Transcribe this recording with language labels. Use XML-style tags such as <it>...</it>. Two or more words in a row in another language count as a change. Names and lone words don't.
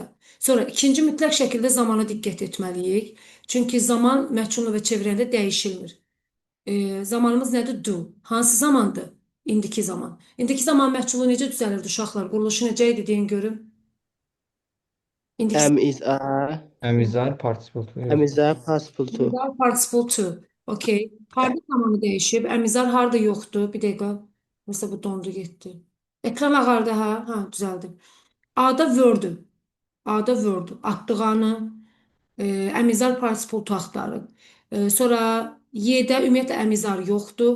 <az>Sonra ikinci mütləq şəkildə zamana diqqət etməliyik. Çünki zaman mətn növbət çevirəndə dəyişilmir. Zamanımız nədir? Do. Hansı zamandır? İndiki zaman. İndiki zaman məhculu necə düzəlirdi uşaqlar? Quruluşu necə idi deyin görüm. İndiki</az> <en>Am is are. Əmizar participle to. Am is are possible to. Əmizar participle to. Okay.</en> <az>Harda zamanı dəyişib? Əmizar harda yoxdur? Bir dəqiqə. Mesela bu dondu getdi. Ekran ağardı ha? Ha, düzəldi. A-da word. A-da word. Atdığanı.</az> <en>Əmizar participle to</en> <az>axtarın. Sonra Y-də ümumiyyətlə əmizar yoxdur.</az>